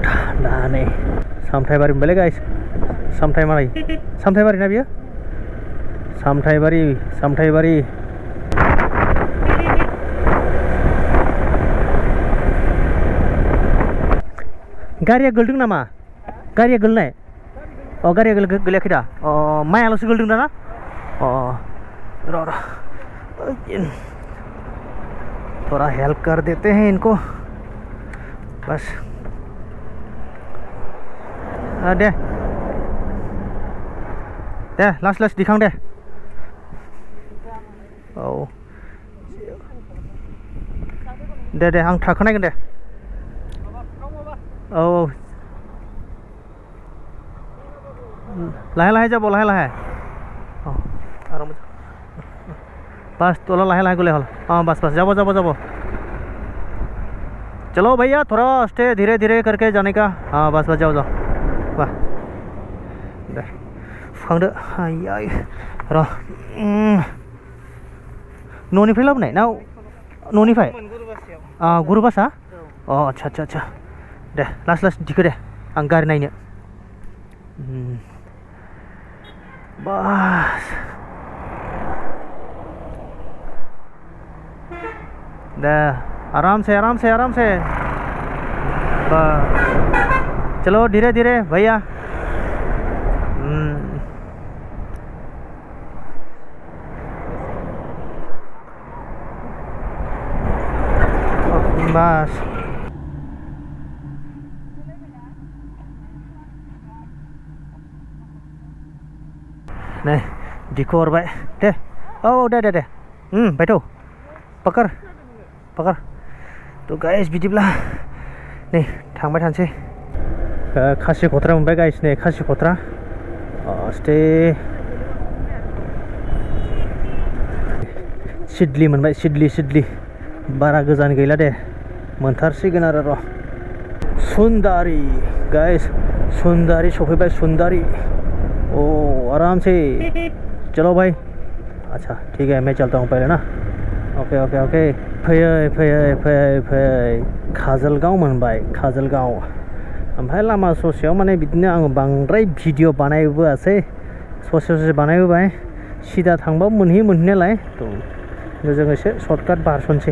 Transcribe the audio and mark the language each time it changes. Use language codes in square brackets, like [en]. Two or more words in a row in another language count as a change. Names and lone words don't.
[brx] दा नै सामथाइबारि मोनबायलै गाइस, सामथाइबारि ना बियो, सामथाइबारि। गारिया गोलदों नामा? गारिया गोलनाय? गारिया गोलैयाखै दा? मायाल'सो गोलदों दाना? [hi] र' थोड़ा हेल्प कर देते हैं इनको बस। [brx] दे दे लास्ट लास्ट दिखां दे औ दे आं थाखोनायगोन दे औ लाहे लाहे जाबो लाहे लाहे औ आराम बस तोला लाहे लाहे गोले हल हाँ बस बस जाबो जाबो जाबो [hi] चलो भैया थोड़ा स्टे धीरे धीरे करके जाने का हाँ बस बस जाओ जाओ वाह [brx] दे फुखांदो आय र' न'निफ्राय लाबोनाय ना न'निफ्राय गुरुबासा अ [hi] आच्छा आच्छा आच्छा [brx] दे लास्ट लास्ट दिखो दे आं गारि नायनो [hi] बास दे आराम से चलो धीरे धीरे भैया बस नहीं दिखो और भाई दे ओ दे बैठो पकड़ [brx] तो गाइस बिदिब्ला नै थांबाय थानोसै खासि खथ्रा मोनबाय गाइस नै खासि खथ्रा स्टे सिडली मोनबाय सिडली बारा गोजान गैला दे मोनथारसिगोन आरो र' सुंदारी गाइस सुंदारी सफैबाय सुंदारी ओ [hi] आराम से चलो भाई अच्छा ठीक है मैं चलता हूँ पहले ना ओके [brx] फैयै काजलगाव मोनबाय काजलगाव ओमफ्राय लामा ससेयाव माने बिदिनो आं बांद्राय भिडिअ बानायबोआसै ससे बानायबोबाय सिदा थांबा मोनहैयो मोनहैनायालाय थ' जों एसे सर्टकाट बारस'नोसै